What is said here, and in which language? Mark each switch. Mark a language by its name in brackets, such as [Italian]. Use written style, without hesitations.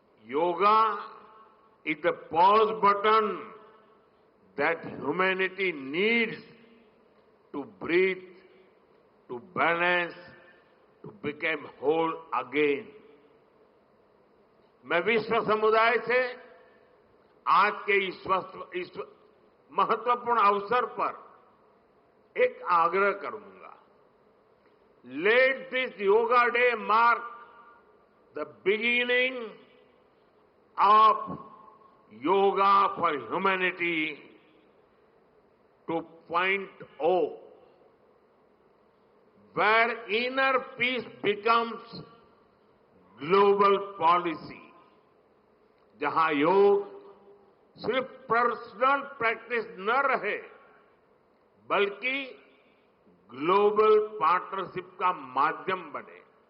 [English] Yoga is the pause button that humanity needs to breathe, to balance, to become whole again. [Hindi] मैं विश्व समुदाय से आज के इस महत्वपूर्ण अवसर पर एक आग्रह करूंगा। [English] Let this Yoga Day mark the beginning of Yoga for Humanity 2.0. where inner peace becomes global policy, [Hindi] जहां योग सिर्फ पर्सनल प्रैक्टिस न रहे बल्कि ग्लोबल पार्टनरशिप का माध्यम बने,